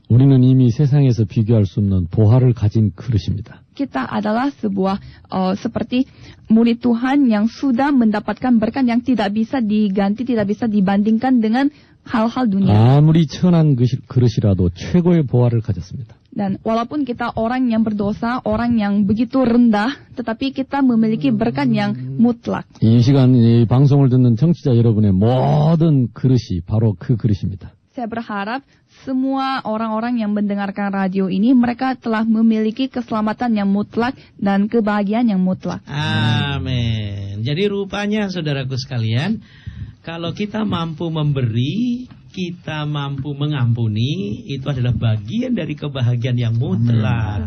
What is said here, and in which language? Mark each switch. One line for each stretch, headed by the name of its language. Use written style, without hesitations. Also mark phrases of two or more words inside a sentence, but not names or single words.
Korean: 우리는 이미 세상에서 비교할 수 없는 보화를 가진 그릇입니다.
Indonesian: Kita adalah seperti murid Tuhan yang sudah mendapatkan berkat yang tidak bisa diganti, tidak bisa dibandingkan dengan hal-hal dunia.
Korean: 아무리 천한 그릇이라도 최고의 보화를 가졌습니다.
Indonesian: Dan walaupun kita orang yang berdosa, orang yang begitu rendah, tetapi kita memiliki berkat yang mutlak.
Korean: 이 시간 이 방송을 듣는 청취자 여러분의 모든 그릇이 바로 그 그릇입니다.
Indonesian: Saya berharap semua orang-orang yang mendengarkan radio ini, mereka telah memiliki keselamatan yang mutlak dan kebahagiaan yang mutlak. Amin. Jadi rupanya saudaraku sekalian, kalau kita mampu memberi, kita mampu mengampuni, itu adalah bagian dari kebahagiaan yang mutlak.